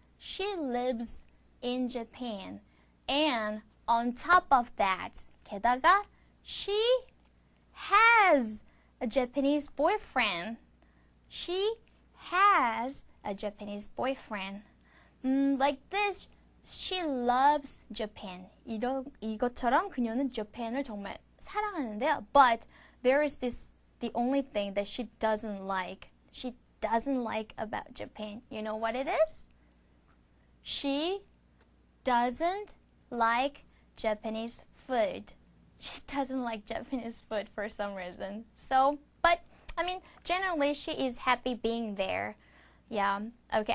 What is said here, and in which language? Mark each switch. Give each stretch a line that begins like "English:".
English: She lives in Japan. And on top of that, 게다가 she has a Japanese boyfriend. She has a Japanese boyfriend. Like this, she loves Japan.
Korean: 이것처럼 그녀는 Japan을 정말 사랑하는데요.
English: But there is the only thing that she doesn't like. She doesn't like about Japan. You know what it is? She doesn't like Japanese food. She doesn't like Japanese food for some reason. So, but I mean, generally she is happy being there. Yeah. Okay.